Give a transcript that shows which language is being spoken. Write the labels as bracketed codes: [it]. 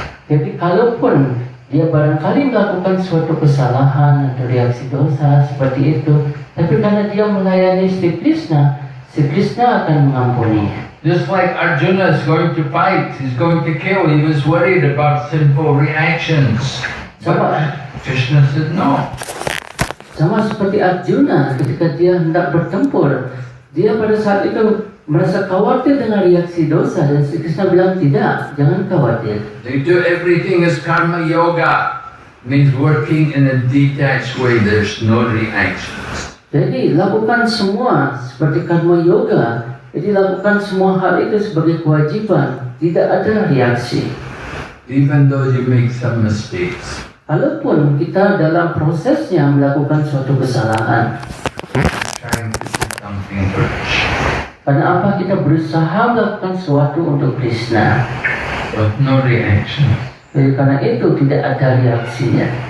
[id] Jadi kalaupun dia barangkali melakukan suatu kesalahan atau reaksi dosa seperti itu, tapi karena dia melayani Sri Krishna akan mengampuninya. [en] Just like Arjuna is going to fight, he's going to kill, he was worried about sinful reactions. But Krishna said no. [id] Sama seperti Arjuna ketika dia hendak bertempur, dia pada saat itu merasa khawatir dengan reaksi dosa dan Sri Krishna bilang tidak, jangan khawatir. [en] They do everything as karma yoga, means working in a detached way. There's no reactions. [id] Jadi lakukan semua seperti karma yoga. Jadi lakukan semua hal itu sebagai kewajiban, tidak ada reaksi. [en] Even though you make some mistakes. [id] Walaupun kita dalam prosesnya melakukan suatu kesalahan. [en] Trying to do something for Krishna. [id] Karena apa? Kita berusaha melakukan sesuatu untuk Krishna. [en] But no reaction. [id] Jadi karena itu tidak ada reaksinya.